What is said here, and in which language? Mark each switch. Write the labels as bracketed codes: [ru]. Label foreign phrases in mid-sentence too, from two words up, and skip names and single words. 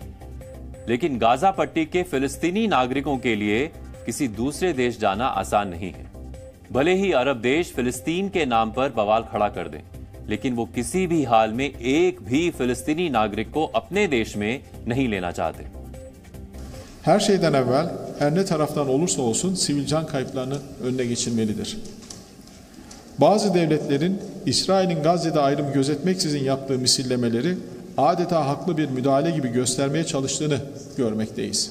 [hi] लेकिन गाजा पट्टी के फिलिस्तीनी नागरिकों के लिए किसी दूसरे देश जाना आसान नहीं है। भले ही अरब देश फिलिस्तीन के नाम पर बवाल खड़ा कर दें, लेकिन वो किसी भी हाल में एक भी फिलिस्तीनी नागरिक को अपने देश में नहीं लेना चाहते। [tr] Her şeyden evvel her ne taraftan olursa olsun sivil can kayıplarının önüne geçilmelidir. Bazı devletlerin İsrail'in Gazze'de ayrım gözetmeksizin yaptığı misillemeleri adeta haklı bir müdahale gibi göstermeye çalıştığını görmekteyiz.